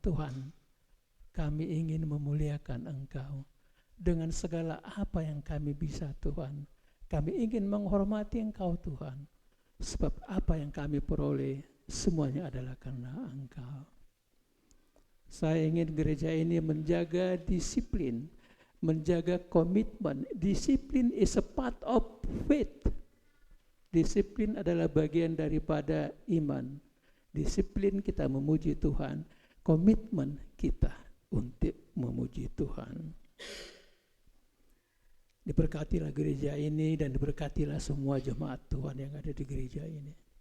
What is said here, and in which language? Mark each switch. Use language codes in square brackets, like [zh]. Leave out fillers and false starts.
[id] Tuhan, kami ingin memuliakan Engkau dengan segala apa yang kami bisa, Tuhan. Kami ingin menghormati Engkau, Tuhan, sebab apa yang kami peroleh semuanya adalah karena Engkau. Saya ingin gereja ini menjaga disiplin, menjaga komitmen. [en] Disiplin is a part of faith. [id] Disiplin adalah bagian daripada iman. Disiplin kita memuji Tuhan, komitmen kita untuk memuji Tuhan. Diberkatilah gereja ini dan diberkatilah semua jemaat Tuhan yang ada di gereja ini.